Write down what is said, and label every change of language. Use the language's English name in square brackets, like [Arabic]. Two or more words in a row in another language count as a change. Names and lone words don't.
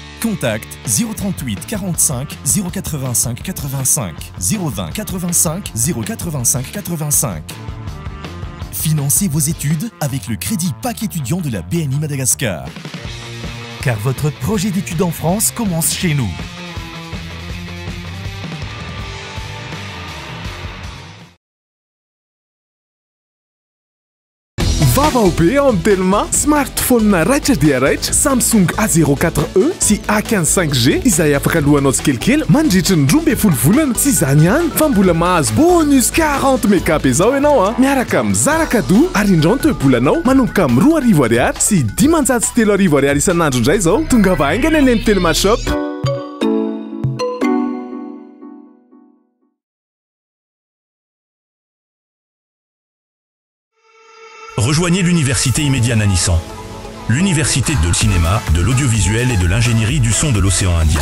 [French] Contact 038 45 085 85 020 85 085 85. Financez vos études avec le crédit PAC étudiant de la BNI Madagascar. Car votre projet d'études en France commence chez nous. [Malagasy] Vavaube amin'ny telma smartphone raitra dia raitra Samsung A04e sy A15 5G izay afaka lohanao tsikelikely mandritry ny 12 volana sy izany ihany fa mbola mahazo bonus 40 mégap zao ianao miaraka amin'ny zara cadeau ary indrony toe-bolanao manomboka amin'ny 2,000 ariary sy 503 ariary isan'andro indray zao tonga vahaingana eny amin'ny telma shop. [French] Rejoignez l'université Immédiat Nanissan, l'université de cinéma, de l'audiovisuel et de l'ingénierie du son de l'océan Indien.